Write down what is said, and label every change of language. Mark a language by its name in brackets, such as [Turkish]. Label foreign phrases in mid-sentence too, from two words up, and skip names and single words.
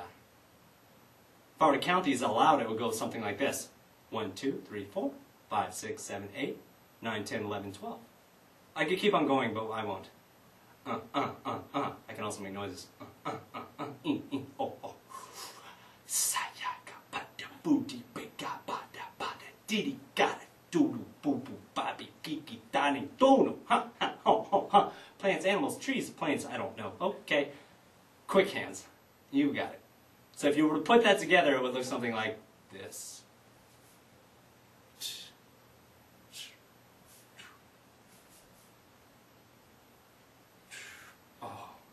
[English] If I were to count these aloud, it would go something like this. 1, 2, 3, 4, 5, 6, 7, 8, 9, 10, 11, 12. I could keep on going, but I won't. I can also make noises. Oh, oh. Sayaka bada booty bega bada bada diddy gada doodoo boo boo bobby geeky dining dono ha ha ho ho ha. Plants, animals, trees, planes, I don't know. Okay. Quick hands. You got it. So if you were to put that together, it would look something like this. Oh.